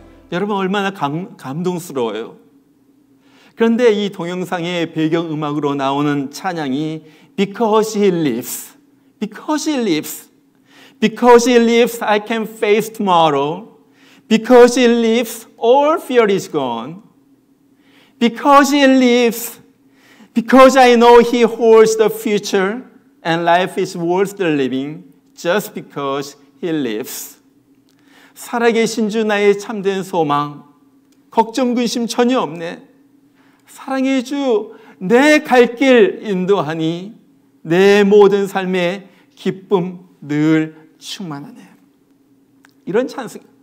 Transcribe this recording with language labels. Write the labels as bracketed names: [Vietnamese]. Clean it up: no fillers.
[Korean] 여러분 얼마나 감동스러워요. 그런데 이 동영상의 배경음악으로 나오는 찬양이 [English] Because He Lives, Because He Lives, Because He Lives I can face tomorrow, Because He lives all fear is gone, Because He lives, Because I know He holds the future and life is worth the living just because He lives. [Korean] 살아계신 주 나의 참된 소망, 걱정 근심 전혀 없네. 사랑의 주 내 갈 길 인도하니 내 모든 삶에 기쁨 늘 충만하네. 이런 찬송.